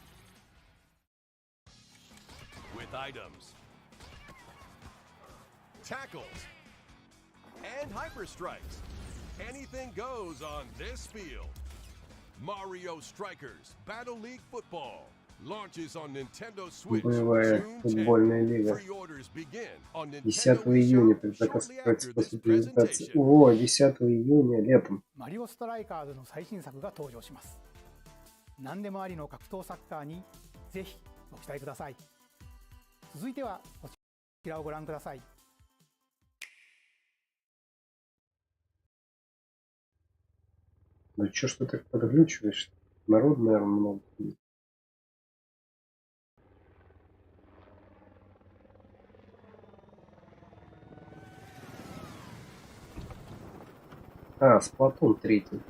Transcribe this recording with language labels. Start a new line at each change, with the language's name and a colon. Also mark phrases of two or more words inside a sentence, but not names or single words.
English: With items, tackles, and hyper strikes, anything goes on this field. Mario Strikers Battle League Football launches on Nintendo Switch
Russian: Боевая
English: June 10.
Russian: футбольная лига.
English: Pre-orders begin on
Russian: 10
English: Nintendo
Russian: июня
English: eShop
Russian: предзаказ
English: shortly
Russian: откроется
English: after
Russian: после
English: this
Russian: презентации.
English: presentation.
Russian: О, 10 июня летом.
Japanese: マリオストライカーズの最新作が登場します。何でもありの格闘サッカーにぜひご期待ください。続いてはこちらをご覧ください。
Russian: Ну чё ж ты так подглючиваешь? Народ, наверное, много. А, Сплатун 3.